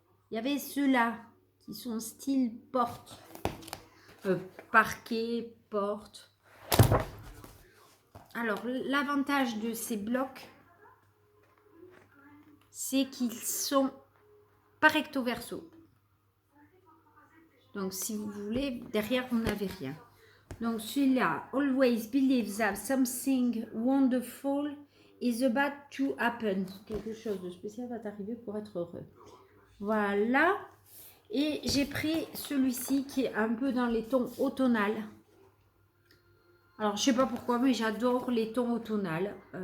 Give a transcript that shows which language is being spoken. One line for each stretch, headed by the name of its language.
French: Il y avait ceux-là qui sont style porte. Parquet, porte. Alors, l'avantage de ces blocs, c'est qu'ils sont pas recto verso. Donc, si vous voulez, derrière, vous n'avez rien. Donc, celui-là,
English: always believe that something wonderful is about to happen.
French: Quelque chose de spécial va t'arriver pour être heureux. Voilà. Et j'ai pris celui-ci qui est un peu dans les tons automnales. Alors, je sais pas pourquoi, mais j'adore les tons automnales.